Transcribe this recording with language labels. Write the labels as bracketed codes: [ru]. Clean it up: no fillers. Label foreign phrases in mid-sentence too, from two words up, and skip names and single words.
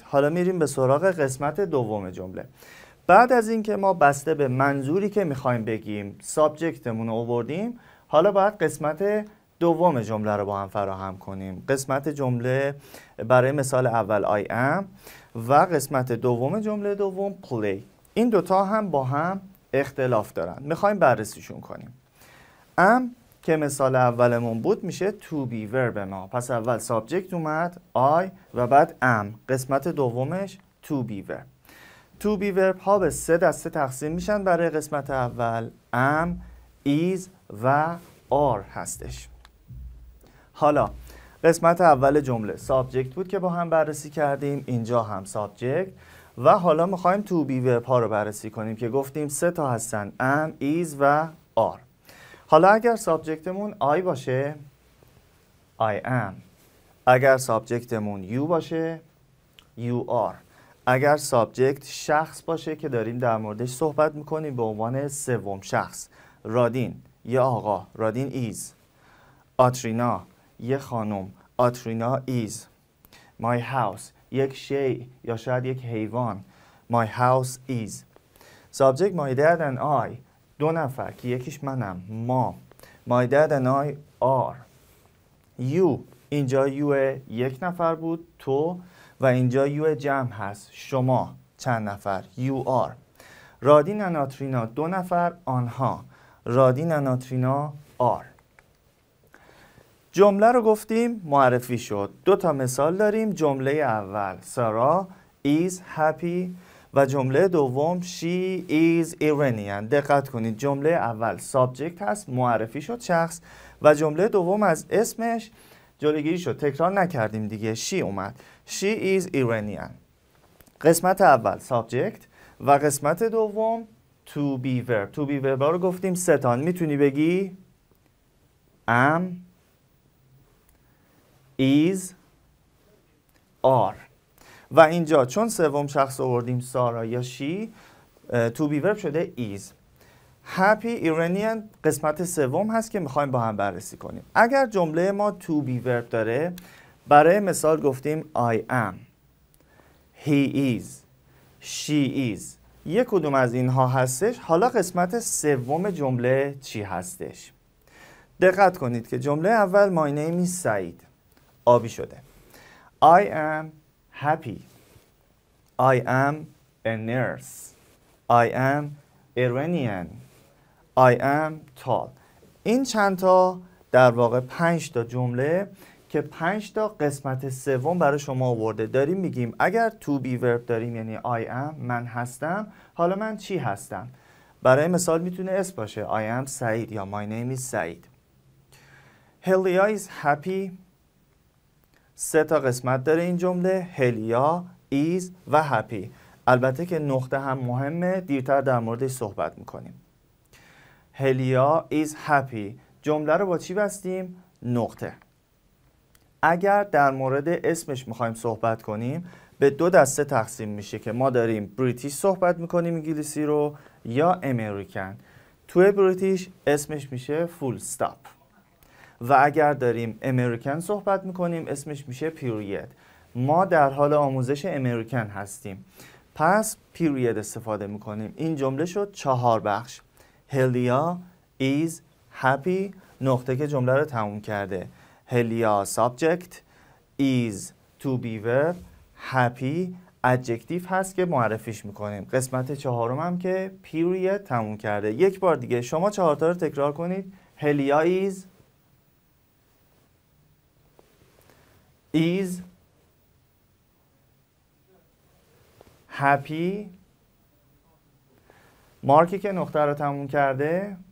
[fa] حالا میریم به سراغ قسمت دوم جمله. بعد از اینکه ما بسته به منظوری که میخوایم بگیم سابجکتمون رو آوردیم، حالا باید قسمت دوم جمله رو با هم فراهم کنیم. قسمت جمله برای مثال اول [en] I am [fa] و قسمت دوم جمله دوم play. این دوتا هم با هم اختلاف دارن، میخوایم بررسیشون کنیم. am که مثال اولمون بود میشه [en] to be verb [fa] ما، پس اول سابجکت اومد I و بعد am، قسمت دومش [en] to be verb. to be verb [fa] ها به 3 دسته تقسیم میشن برای قسمت اول. [en] am, is و are هستش. [fa] حالا قسمت اول جمله سابجکت بود که با هم بررسی کردیم، اینجا هم سابجکت و حالا میخوایم [en] to be verb [fa] ها رو بررسی کنیم که گفتیم 3 تا هستن، [en] am, is و are. [fa] حالا اگر سابجکتمون I باشه [en] I am، [fa] اگر سابجکتمون you باشه [en] you are، [fa] اگر سابجکت شخص باشه که داریم در موردش صحبت میکنیم به عنوان سوم شخص، رادین یه آقا، رادین ایز. آترینا یه خانم، آترینا ایز. [en] My house [fa] یک شیء یا شاید یک حیوان، [en] My house is. سابجکت my dad and I، [fa] دو نفر که یکیش منم، ما. [en] My dad and I are. You [fa] اینجا you یک نفر بود، تو، و اینجا یو جمع هست، شما چند نفر، [en] you are. [fa] رادین و آترینا دو نفر، آنها، رادین و آترینا are. جمله رو گفتیم معرفی شد. دو تا مثال داریم. جمله اول سارا [en] is happy [fa] و جمله دوم [en] she is Iranian. [fa] دقت کنید جمله اول سابجکت هست، معرفی شد شخص، و جمله دوم از اسمش جلوگیری شد، تکرار نکردیم دیگه، she اومد. [en] She is Iranian. [fa] قسمت اول سابجکت و قسمت دوم [en] to be verb. to be verb [fa] رو گفتیم سه تا. میتونی بگی [en] am, is, are. [fa] و اینجا چون سوم شخص آوردیم سارا یا شی، [en] to be verb [fa] شده is. [en] happy Iranian [fa] قسمت سوم هست که میخوایم با هم بررسی کنیم. اگر جمله ما [en] to be verb [fa] داره، برای مثال گفتیم [en] I am, he is, she is. [fa] یک کدوم از اینها هستش. حالا قسمت سوم جمله چی هستش؟ دقت کنید که جمله اول [en] my name is [fa] سعید آبی شده. [en] I am happy. I am a nurse. I am Iranian. I am tall. [fa] این چند تا در واقع 5 تا جمله که 5 تا قسمت سوم برای شما آورده. داریم میگیم اگر [en] to be verb [fa] داریم یعنی [en] I am [fa] من هستم. حالا من چی هستم؟ برای مثال میتونه اسم باشه [en] I am [fa] سعید یا [en] my name is [fa] سعید. هلیا [en] is happy. [fa] 3 تا قسمت داره این جمله. [en] هلیا is و happy. [fa] البته که نقطه هم مهمه، دیرتر در موردش صحبت میکنیم. [en] هلیا is happy. [fa] جمله رو با چی بستیم؟ نقطه. اگر در مورد اسمش میخوایم صحبت کنیم به 2 دسته تقسیم میشه که ما داریم بریتیش صحبت میکنیم انگلیسی رو یا امریکن. توی بریتیش اسمش میشه [en] full stop [fa] و اگر داریم امریکن صحبت میکنیم اسمش میشه پیریود. ما در حال آموزش امریکن هستیم پس پیریود استفاده میکنیم. این جمله شد 4 بخش. هلیا [en] is happy [fa] نقطه که جمله رو تموم کرده. [en] هلیا subject is to be verb happy adjective [fa] هست که معرفیش میکنیم. قسمت 4 هم که period تموم کرده. یک بار دیگه شما 4 تا رو تکرار کنید. هلیا [en] is happy [fa] مارکی که نقطه رو تموم کرده.